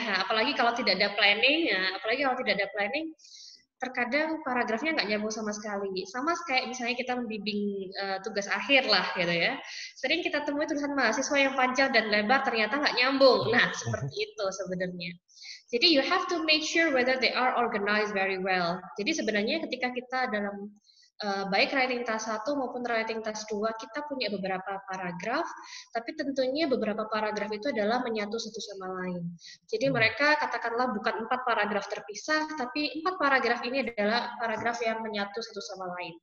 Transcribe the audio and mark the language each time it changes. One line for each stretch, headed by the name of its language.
Indonesian: Nah, apalagi kalau tidak ada planning, terkadang paragrafnya nggak nyambung sama sekali. Sama kayak misalnya kita membimbing tugas akhir lah gitu ya. Sering kita temui tulisan mahasiswa yang panjang dan lebar ternyata nggak nyambung. Nah, seperti itu sebenarnya. Jadi
English: you have to make sure whether they are organized very well.
Indonesian: Jadi sebenarnya ketika kita dalam baik writing task 1 maupun writing task 2, kita punya beberapa paragraf, tapi tentunya beberapa paragraf itu adalah menyatu satu sama lain. Jadi mereka katakanlah bukan 4 paragraf terpisah, tapi 4 paragraf ini adalah paragraf yang menyatu satu sama lain.